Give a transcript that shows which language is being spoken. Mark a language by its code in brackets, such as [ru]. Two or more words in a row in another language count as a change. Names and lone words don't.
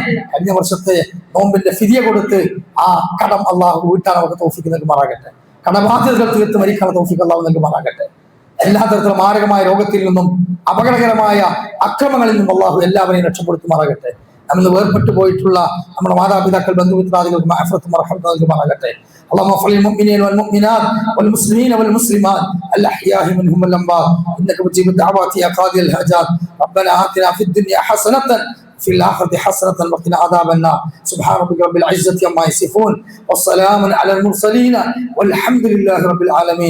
[ml] കഴിഞ്ഞ വർഷത്തെ നോമ്പിന്റെ ഫിദിയ കൊടുത്ത് ആ കടം അള്ളാഹു വീട്ടാൻ അവർക്ക് തൗഫീഖ് നൽകുമാറാകട്ടെ. കടബാധ്യതകൾ തീർത്ത് മരിക്കാൻ തൗഫീഖ് അള്ളാഹു നൽകുമാറാകട്ടെ. എല്ലാ തരത്തിലും മാരകമായ രോഗത്തിൽ നിന്നും അപകടകരമായ അക്രമങ്ങളിൽ നിന്നും അള്ളാഹു എല്ലാവരെയും രക്ഷപ്പെടുത്തുമാറാകട്ടെ. നമ്മൾ വേർപെട്ടു പോയിട്ടുള്ള നമ്മുടെ മാതാപിതാക്കൾ, ബന്ധുമിത്രാദികൾക്ക് മഅഫറത്തും റഹ്മത്തും നൽകുമാറാകട്ടെ. [ar] اللهم اغفر للمؤمنين والمؤمنات والمسلمين والمسلمات الأحياء منهم والأموات إنك مجيب الدعوات يا قاضي الحاجات. ربنا آتنا في الدنيا حسنة في الآخرة حسنة وقنا عذاب النار. سبحان ربك رب العزة عما يصفون والسلام على المرسلين والحمد لله رب العالمين.